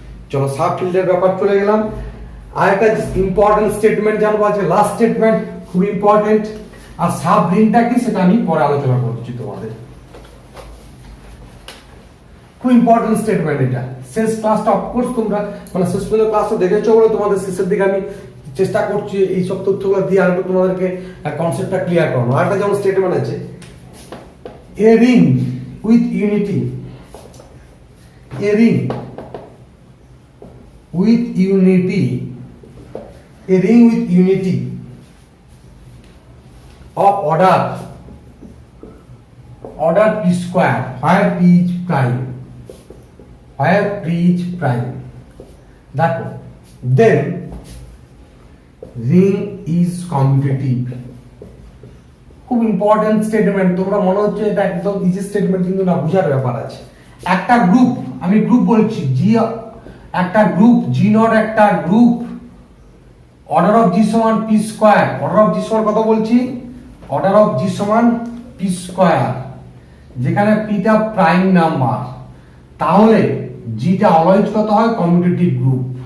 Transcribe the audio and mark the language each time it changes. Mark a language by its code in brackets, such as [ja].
[bn] চলো সাব ফিল্ডের ব্যাপার চলে গেলাম। আর একটা ইম্পর্টেন্ট স্টেটমেন্ট জানবো আছে, লাস্ট স্টেটমেন্ট খুব ইম্পর্টেন্ট, আর সাব রিংটা কি সেটা আমি পরে আলোচনা করছি তোমাদের। খুব ইম্পর্টেন্ট স্টেটমেন্ট এটা, শেষ ক্লাসটা অফকোর্স তোমরা মানে শেষ পর্যন্ত ক্লাসটা দেখেছো বলে তোমাদের শেষের দিকে আমি চেষ্টা করছি এই সব তথ্যগুলো দিয়ে আরো তোমাদেরকে কনসেপ্টটা ক্লিয়ার করানো। আরেকটা যেমন স্টেটমেন্ট আছে, [en] A ring with unity, a ring with unity, a ring with unity of order p square where p is prime, where p is prime, that one, then ring is commutative। [bn] খুব important statement, তোমরা মনে হচ্ছে এটা একদম easy statement, কিন্তু না বুঝার ব্যাপার আছে। একটা গ্রুপ, আমি গ্রুপ বলছি জি, একটা গ্রুপ জি নট, একটা গ্রুপ অর্ডার অফ জি সমান পি স্কয়ার, অর্ডার অফ জি সমান কত বলছি, অর্ডার অফ জি সমান পি স্কয়ার, যেখানে পিটা প্রাইম নাম্বার, তাহলে জিটা অলওয়েজ কত হয় কমিউটেটিভ গ্রুপ।